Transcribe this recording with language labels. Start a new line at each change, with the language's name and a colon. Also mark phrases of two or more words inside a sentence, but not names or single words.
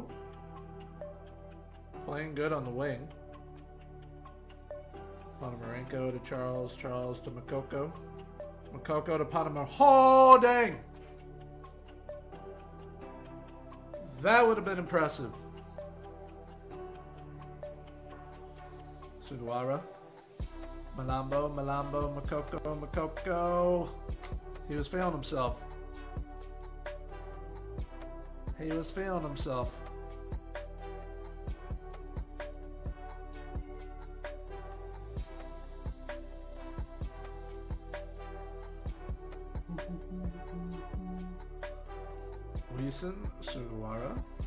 English: Playing good on the wing. Ponomarenko to Charles. Charles to Makoko. Makoko to Ponomarenko. Oh, dang! That would have been impressive. Sugawara. Malambo, Makoko. He was feeling himself. He was feeling himself. Leeson, Sugawara.